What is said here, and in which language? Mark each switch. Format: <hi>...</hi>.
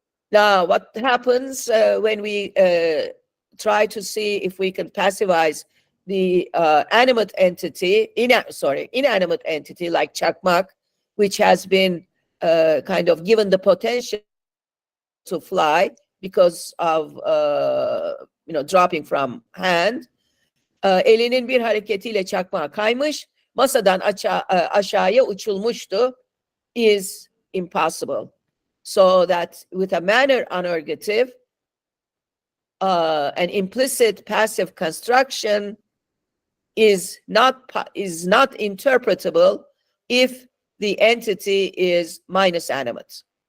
<en>Now, what happens when we try to see if we can passivize the inanimate entity like çakmak, which has been kind of given the potential to fly because of dropping from hand.</en> <tr>Elinin bir hareketiyle çakmağa kaymış, masadan aşağıya uçulmuştu</tr> <en>is impossible. So that with a manner anergative, an implicit passive construction is not interpretable if the entity is minus animate.</en>